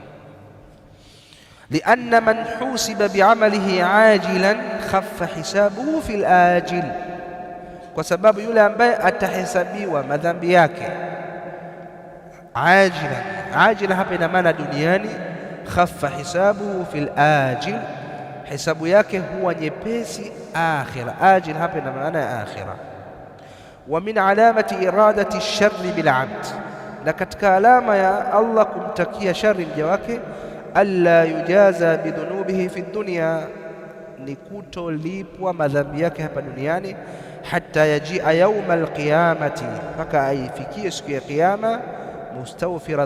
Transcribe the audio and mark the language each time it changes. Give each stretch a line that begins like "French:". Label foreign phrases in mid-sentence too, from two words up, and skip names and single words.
Arabic: لأن من حوسب بعمله عاجلا خف حسابه في الآجل,
Swahili: kwa sababu yule ambaye atahesabiwa madhambi yake ajilan hapa ina maana duniani,
Arabic: خف حسابه في الآجل,
Swahili: hisabu yake huwa nyepesi akhira. Ajil hapa ina maana ya akhira.
Arabic: ومن علامة إرادة الشر بالعبد,
Swahili: na katika alama ya Allah kumtakia shari mja wake,
Arabic: ألا يجازى بذنوبه في الدنيا,
Swahili: ni kutolipwa madhambi yake hapa duniani,
Arabic: حتى يجيء يوم القيامة,
Swahili: mpaka aifikie siku ya kiyama, mustawfira